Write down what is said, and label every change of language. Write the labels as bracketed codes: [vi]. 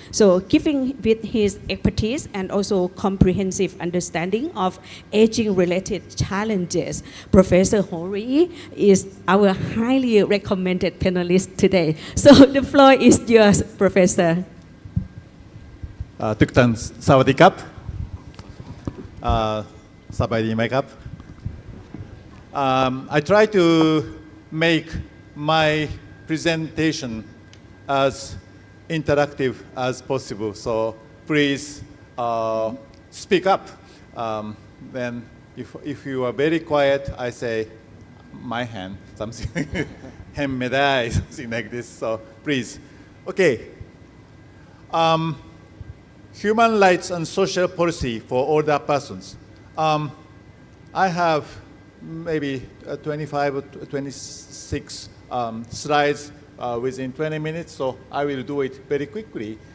[en] So giving with his expertise and also comprehensive understanding of aging related challenges, Professor Horie is our highly recommended panelist today. So the floor is yours, Professor. [th] ทุกท่านสวัสดีครับสบายดีไหมครับ [en] I try to make my presentation as interactive as possible, so please speak up. Then if you are very quiet, I say my hand, something, hand me die, something like this, so please. Okay. Human rights and social policy for older persons. I have maybe 25 or 26 slides within 20 minutes, so I will do it very quickly.